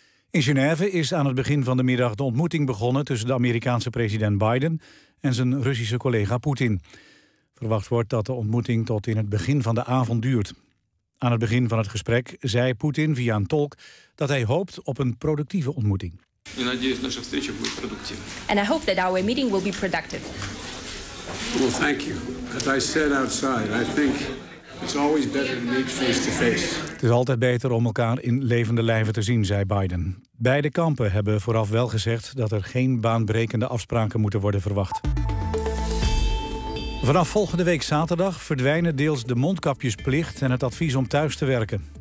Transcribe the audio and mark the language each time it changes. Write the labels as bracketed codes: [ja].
[nl] In Genève is aan het begin van de middag de ontmoeting begonnen tussen de Amerikaanse president Biden en zijn Russische collega Poetin. Verwacht wordt dat de ontmoeting tot in het begin van de avond duurt. Aan het begin van het gesprek zei Poetin via een tolk dat hij hoopt op een productieve ontmoeting. [en] And I hope that our meeting will be productive. Well, thank you. As I said outside, I think it's always better to meet face to face. [nl] Het is altijd beter om elkaar in levende lijven te zien, zei Biden. Beide kampen hebben vooraf wel gezegd dat er geen baanbrekende afspraken moeten worden verwacht. Vanaf volgende week zaterdag verdwijnen deels de mondkapjesplicht en het advies om thuis te werken.